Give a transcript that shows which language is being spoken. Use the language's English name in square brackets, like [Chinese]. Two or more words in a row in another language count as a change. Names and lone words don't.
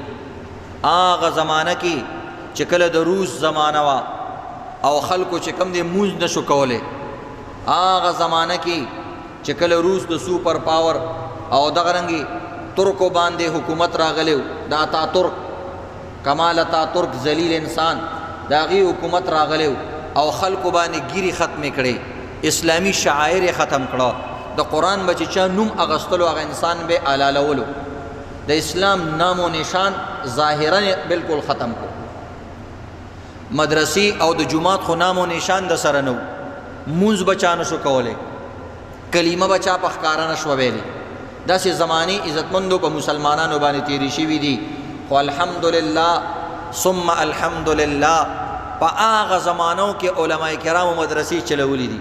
[Pashto] هغه زمانه کې چې کله د روس زمانه وه او خلکو چې کم دی مونځ نشو کولی، هغه زمانه کې چې کله روس د سوپر پاور او دغه رنګې ترکو باندې حکومت راغلی و، د اتاترک کمال اتاترک ذلیل انسان د هغې حکومت راغلی و او خلکو باندې ګیرې ختمې کړې، اسلامي شعائر یې ختم کړه. د قرآن به چې چا نوم اغستلو هغه انسان به حلالولو، د اسلام نام و نشان ظاهرا بالکل ختم کو. مدرسې او د جماعت خو نام و نشان د سره نه و، مونځ به چا نشو کولی، کلمه به چا په ښکاره نشوه ویلی. داسې زمانې عزتمندو په مسلمانانو باندې تیری شوي دي. خو الحمدلله ثم الحمدلله په هغه زمانو کې علماء کرامو مدرسې چلولی دي.